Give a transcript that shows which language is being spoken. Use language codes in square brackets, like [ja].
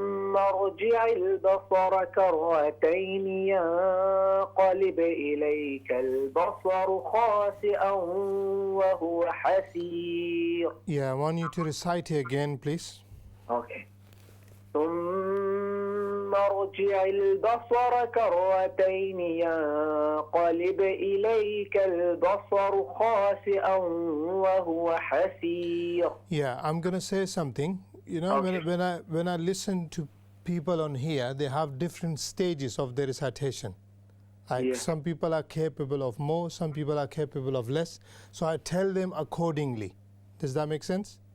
[ar] ثم ارجع البصر كرتين ينقلب إليك البصر خاسئا وهو حسير. [en] Yeah, I want you to recite it again, please. Okay. [ar] ثم ارجع البصر كرتين ينقلب إليك البصر خاسئا وهو حسير. [en] Yeah, I'm going to say something. You know, Okay. when I listen to people on here, they have different stages of their recitation. Like Yeah. some people are capable of more, some people are capable of less. So I tell them accordingly. Does that make sense?